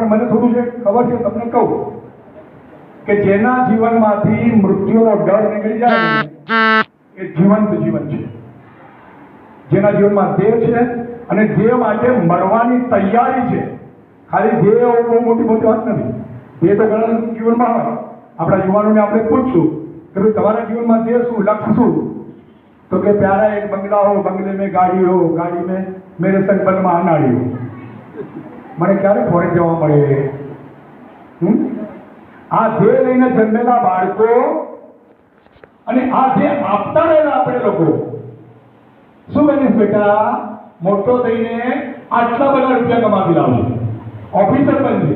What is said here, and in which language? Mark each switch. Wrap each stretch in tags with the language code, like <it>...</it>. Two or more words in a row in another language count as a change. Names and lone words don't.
<gu>પણ મને થોડું જે ખબર છે તમને કહું કે જેના જીવનમાંથી મૃત્યુનો ડર નીકળી જાય એ જીવંત જીવન છે. જેના જીવનમાં દેહ છે અને દેહ માટે મરવાની તૈયારી છે. ખાલી દેહ બહુ મોટી વાત નથી. દેહ તો ઘણા જીવનમાં હોય. આપણા યુવાનોને આપણે પૂછશું કે ભાઈ તમારા જીવનમાં દેહ શું, લક્ષ્ય શું? તો કે</gu> <hi>प्यारा एक बंगला हो, बंगले में गाड़ी हो, गाड़ी में मेरे संग बलमा अनाड़ी हो.</hi> <gu>મને ક્યારે ફોરેન જવા મળે? આ ધ્યેય લઈને જન્મેલા બાળકો અને આ ધ્યેય આપતા રહેલા આપણે લોકો શું બનીશ બેટા? મોટો થઈને આટલા બધા રૂપિયા કમાવી લાવશે, ઓફિસર બનશે.</gu>